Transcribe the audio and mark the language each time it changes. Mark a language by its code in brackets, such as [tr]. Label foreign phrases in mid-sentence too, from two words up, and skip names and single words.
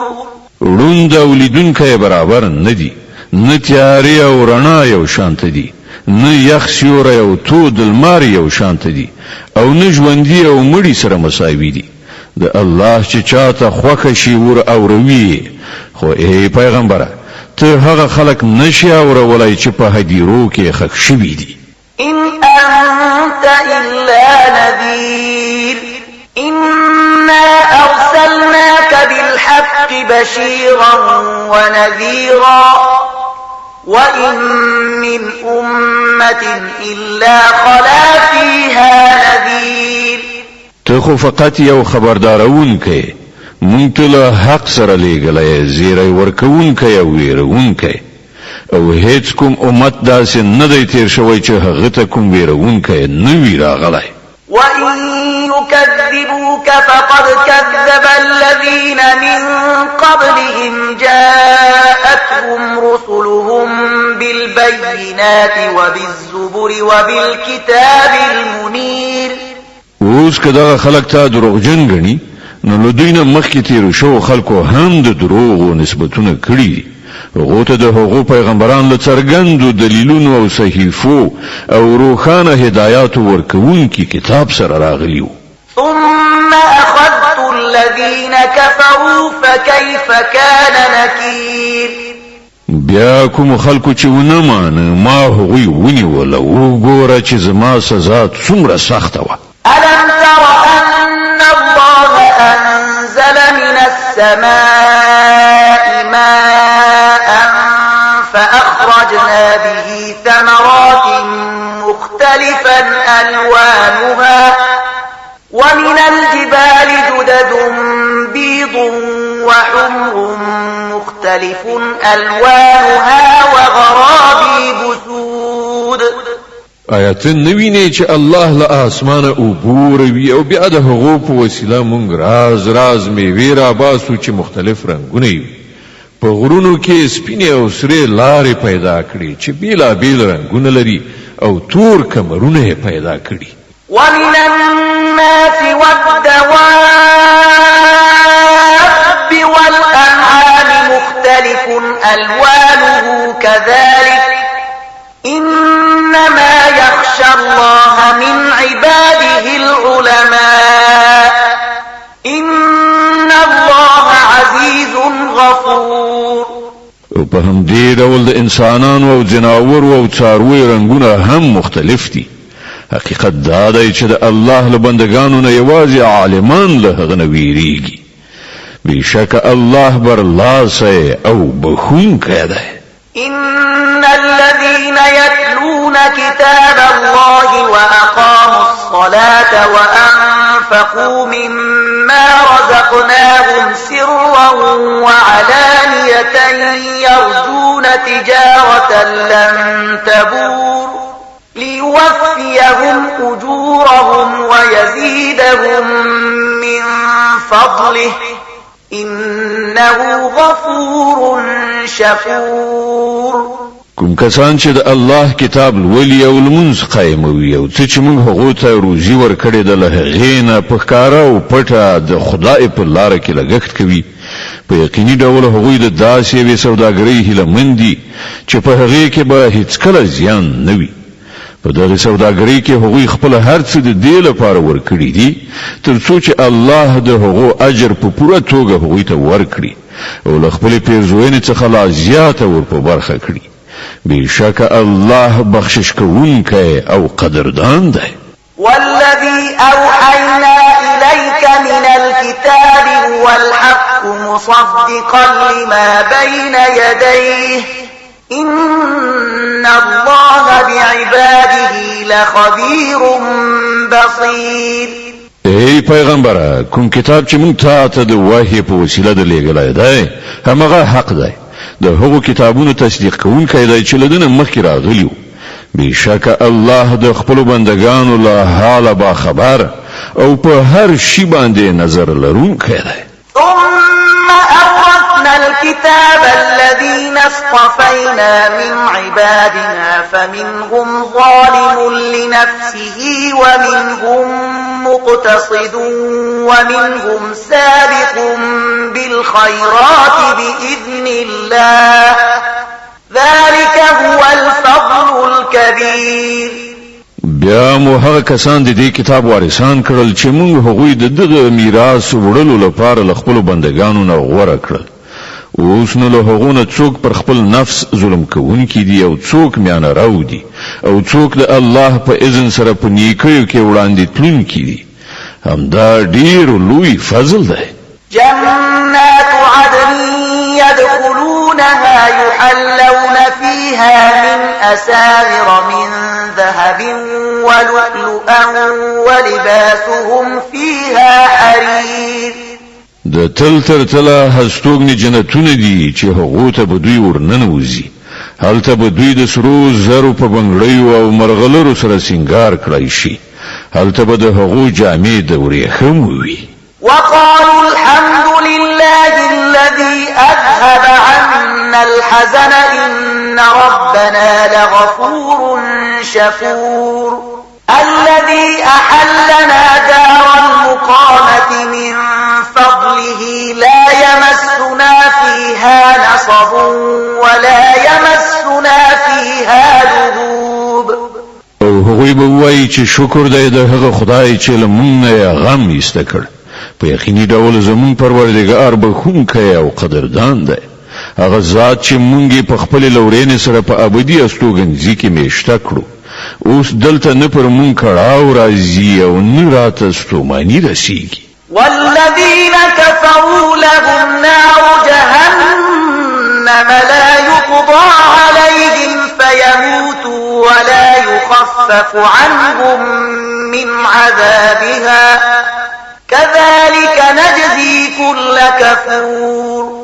[ps] روند او لیدونکی برابر ندي، نه تیارې او رڼا یو شانت دي، نه یخ سیوری او تود لمر یو شانت دي، او نه ژوندي او مړي سره مساوي دي. د الله چې چاته خوښه شي ور اوروي. خو ای پیغمبره، ته هغه خلک نشي اورولی چې په هدیرو کې ښخ شوي دي. [ar] إن أنت إلا نذير إنا أرسلناك بالحق بشيرا ونذيرا وإن من أمة إلا خلا فيها نذير. [ps] تخو فقط یو خبردارون کې مونږ ته له حق سره لېږلی زیری ورکوونکی او ویرونکی او هیڅ کوم امت داسې نه دی تیر شوی چې هغه ته کوم ویرونکی نه وي راغلی. [ar] وإن يكذبوك فقد كذب الذين من قبلهم جاءتهم رسلهم بالبينات وبالزبر وبالكتاب المنير. [ps] اوس که دغه خلک تا دروغجن ګڼي نو له دوی نه مخکې تیرو شوو خلکو هم د دروغو نسبتونه کړي دي. هغو ته د هغو پیغمبران له څرګندو دلیلونو او صحیفو او روښانه هدایاتو ورکوونکي کتاب سره راغلي وو. [ar] ثم أخذت الذين كفروا فكيف كان نكير. [ps] بیا کوم خلکو چې ونه مانه ما هغوی ونیول او وګوره چې زما سزا څومره سخته وه. [ar] ألم تر أن الله أنزل من السماء ماء فأخرجنا به ثمرات مختلفا ألوانها ومن الجبال جدد بيض وحمر مختلف ألوانها وغرابيب سود. [ps] آیاتن نوینه چې الله له اسمانه اوبوروي او بیا د هغو په وسیله مونږ راز میوې راباسو چې مختلف رنګونه وي. په غرونو کې سپینې او سرې لارې پیدا کړي چې بیلابیل رنګونه لري او تور کمرونه یې پیدا کړي. [ar] ومن الناس والدواب والأنعام مختلف ألوانه كذلك إنما يخشى الله من عباده العلماء إن الله عزيز غفور. [ps] او په همدې ډول د انسانانو او جناورو او څارویو رنګونه هم مختلف دي. حقیقت دا دی چې د الله له بندگانو نه یوازې عالمان له هغه نه ویریږي. بېشکه الله برلاسی او بخښونکی دی. [ar] إن الذين يتلون كتاب الله وأقاموا الصلاة وأنفقوا مما رزقناهم سرا وعلانية يرجون تجارة لن تبور ليوفيهم أجورهم ويزيدهم من فضله إنه غفور شكور. [ps] کوم کسان چې د الله کتاب لولي او لمونځ قایموي او چې موږ هغو ته روزي ورکړې ده له هغې نه په ښکاره او پټه د خدای په لاره کې لګښت کوي، په یقیني ډول هغوی د داسې یوې سوداګرۍ هیلهمند دي چې په هغې کې به هیڅکله زیان نه وي. په دغه سوداګرۍ کې هغوی خپل هر څه د دې لپاره ورکړي دي تر څو چې الله د هغو اجر په پوره توګه هغوی ته ورکړي او له خپلې پیرزوینې څخه لا زیاته ور په برخه کړي. بېشکه الله بخشش کوونکی او قدردان دی. [ar] والذي أوحينا إليك من الكتاب هو الحق مصدقا لما بين يديه إن الله بعباده لخبير بصير. [ps] ای پیغمبره، کوم کتاب چې مونږ ته د وحی په وسیله د لېږلی دی همغه حق دی. د هغو کتابونو تصدیق کوونکی دی چې له ده نه مخکې راغلي وو. بېشکه الله د خپلو بندګانو له حاله باخبر او په هر شي باندې نظر لرونکی دی. [ar] ثم أورثنا الكتاب الذين اصطفينا من عبادنا فمنهم ظالم لنفسه ومنهم مقتصد ومنهم سابق بالخيرات بإذن الله ذلك هو الفضل الكبير. [ps] بیا مو هغه کسان د دې کتاب وارثان کړل چې موږ هغوی د دغه میراث وړلو لپاره له خپلو بندګانو نه غوره کړل. اوس نو له هغو نه څوک پر خپل نفس ظلم کوونکي دي او څوک میانه راو دي او څوک د الله په اذن سره په نیکیو کې وړاندې تلونکي دي. همدا ډېر لوی فضل دی. [ar] جنات عدن يدخلونها يحلون فيها من أساور من ذهب ولؤلؤا ولباسهم فيها حرير. [ps] د تل تر تله هستوګنې جنتونه دي چې هغو ته به دوی ورننوځي. هلته به دوی د سرو زرو په بنګړیو او مرغلرو سره سینګار کړی شي. هلته به د هغو جامې د ورېښمو وي. [ar] وقالوا الحمد لله الذي أذهب عنا الحزن إن ربنا لغفور شكور. الذي أحلنا دار المقامة من فضله لا يمسنا فيها نصب ولا يمسنا فيها لغوب. [ps] او هغوی به وایي چې شکر دی د هغه خدای چې له موږ نه غم ایسته کړ. په یقیني ډول زمون پروردګار بخښونکی او قدردان دی. هغه ذات چې مونږ په خپل لورینې سره په ابدي استوګنځي کې میشته کړو. اوس دلته نه پر مونږ کړهو راځي او نه راته ستوماني رسیږي. [ar] والذين كفروا لهم نار جهنم لا يقضى عليهم فيموتوا ولا يخفف عنهم من عذابها كذلك نجزي كل كفور.